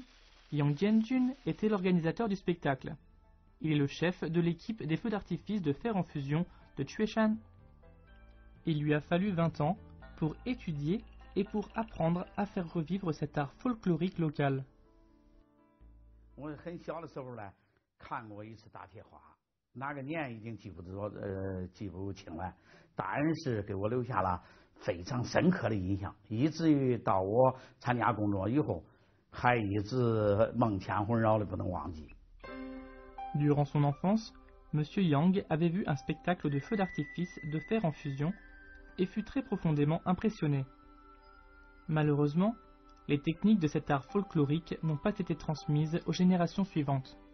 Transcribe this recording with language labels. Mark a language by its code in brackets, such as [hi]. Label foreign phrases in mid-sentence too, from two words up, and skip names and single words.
[fr] Yang Jianjun était l'organisateur du spectacle. Il est le chef de l'équipe des feux d'artifice de fer en fusion de Chueshan. Il lui a fallu 20 ans pour étudier et pour apprendre à faire revivre cet art folklorique local. [zh] 我很小的时候呢，看过一次大铁花，哪个年已经记不清了，但是给我留下了非常深刻的印象，以至于到我参加工作以后，还一直梦牵魂绕的不能忘记。 [fr] Durant son enfance, M. Yang avait vu un spectacle de feux d'artifice de fer en fusion et fut très profondément impressionné. Malheureusement, les techniques de cet art folklorique n'ont pas été transmises aux générations suivantes.